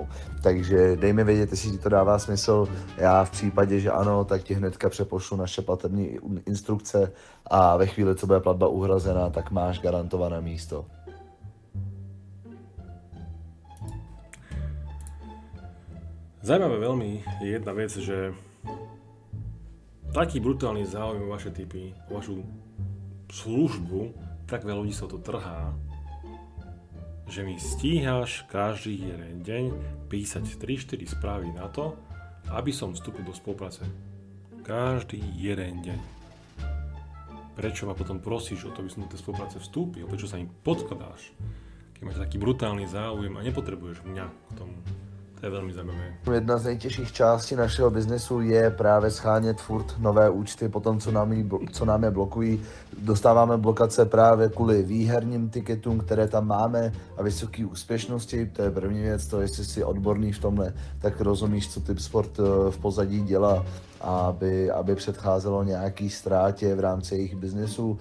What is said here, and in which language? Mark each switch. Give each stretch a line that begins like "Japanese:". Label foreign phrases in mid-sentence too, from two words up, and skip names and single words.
Czech: Takže dej mi vědět, jestli ti to dává smysl. Já v případě, že ano, tak ti hnedka přepošlu naše platební instrukce a ve chvíli, co bude platba uhrazená, tak máš garantované místo.
Slovak: Zajímavé veľmi je jedna vec, že taký brutálny záujem o vaše tipy, o vašu službu, tak veľa ľudí sa to trhá, že mi stíhaš každý jeden deň písať 3-4 správy na to, aby som vstúpil do spolupráce. Každý jeden deň. Prečo ma potom prosíš o to, aby som do tej spolupráce vstúpil? Prečo sa im podkladáš? Keď máš taký brutálny záujem a nepotrebuješ mňa k tomu.
Czech: To je velmi zajímavé. Jedna z nejtěžších částí našeho biznesu je právě schánět furt nové účty po tom, co nám je blokují. Dostáváme blokace právě kvůli výherním tiketům, které tam máme, a vysoké úspěšnosti. To je první věc, to jestli jsi odborný v tomhle, tak rozumíš, co Tipsport v pozadí dělá, aby předcházelo nějaký ztrátě v rámci jejich biznesu.